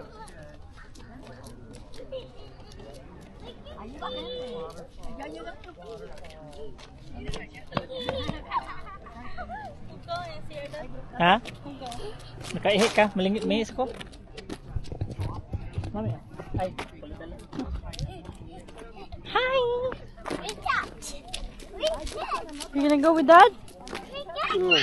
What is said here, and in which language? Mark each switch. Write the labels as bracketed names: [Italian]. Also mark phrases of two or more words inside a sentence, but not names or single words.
[Cebuano] Ha? Nakaihi ka? Malingit ko. Mami. Hi. [English] Hi. Reach out. Reach out. You gonna go with Dad? Reach out.